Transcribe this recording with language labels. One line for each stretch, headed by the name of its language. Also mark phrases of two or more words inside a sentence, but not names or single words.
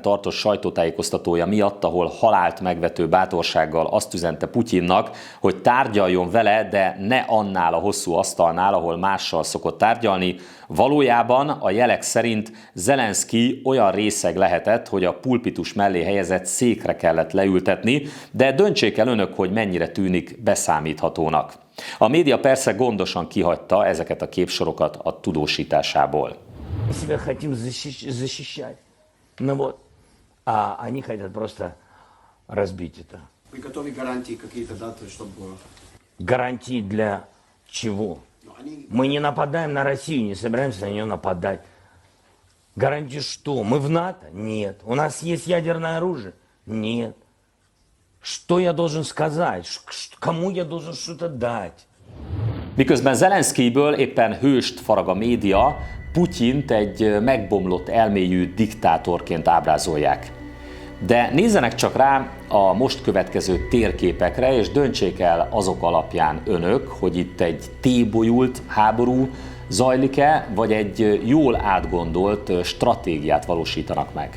Hungarian: tartott sajtótájékoztatója miatt, ahol halált megvető bátorsággal azt üzente Putyinnak, hogy tárgyaljon vele, de ne annál a hosszú asztalnál, ahol mással szokott tárgyalni, valójában a jelek szerint Zelenszkij olyan részeg lehetett, hogy a pulpitus mellé helyezett székre kellett leültetni, de döntsék el önök, hogy mennyire tűnik beszámíthatónak. A média persze gondosan kihagyta ezeket a képsorokat a tudósításából.
Russian: Гарантии для чего? Мы не нападаем на Россию, не собираемся на нее нападать. Гарантии что? Мы в НАТО? Нет. У нас есть ядерное оружие? Нет. Что я должен сказать? Кому я должен что-то дать?
Hungarian: Miközben Zelenszkijből éppen hőst farag a média, Putyint egy megbomlott elméjű diktátorként ábrázolják. De nézzenek csak rá a most következő térképekre, és döntsék el azok alapján önök, hogy itt egy tébolyult háború zajlik-e, vagy egy jól átgondolt stratégiát valósítanak meg.